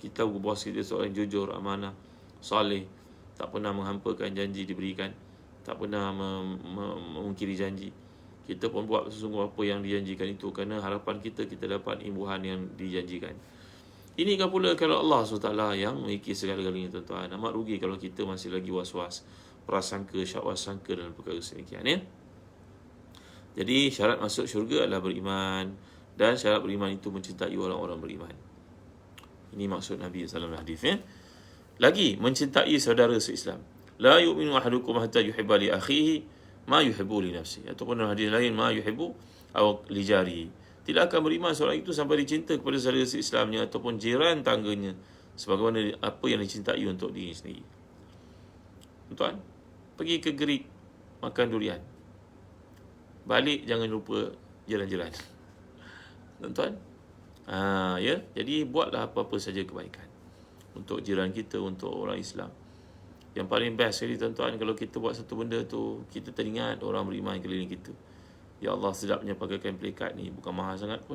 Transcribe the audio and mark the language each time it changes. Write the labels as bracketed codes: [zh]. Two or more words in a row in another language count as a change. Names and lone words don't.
[ms] Kita bos kita seorang jujur, amanah, soleh, tak pernah menghampakan janji diberikan, tak pernah memungkiri janji. Kita pun buat sesungguh apa yang dijanjikan itu, kerana harapan kita dapat imbuhan yang dijanjikan. Ini kan pula kalau Allah SWT yang memiliki segala-galanya tuan-tuan. Amat rugi kalau kita masih lagi was-was, prasangka, syak-wasangka dalam perkara sedemikian, ya. Jadi syarat masuk syurga adalah beriman, dan syarat beriman itu mencintai orang-orang beriman. Ini maksud Nabi SAW hadis, ya. Lagi, mencintai saudara se-Islam. [ar] لا يؤمن أحدكم حتى يحب لأخيه ما يحب لنفسه. [ms] Ataupun dalam hadis lain, [ar] ما يحب أو لجاره. [ms] Tidak akan beriman seorang itu sampai dicinta kepada saudara se-Islamnya ataupun jiran tangganya sebagaimana apa yang dicintai untuk diri sendiri. Tuan, pergi ke Gerik makan durian, balik jangan lupa jiran-jiran. Tuan-tuan, ya, jadi buatlah apa-apa saja kebaikan untuk jiran kita, untuk orang Islam. Yang paling best sekali tuan-tuan, kalau kita buat satu benda tu, kita teringat orang beriman keliling kita. Ya Allah, sedapnya pakai kain pelikat ni, bukan mahal sangat pun.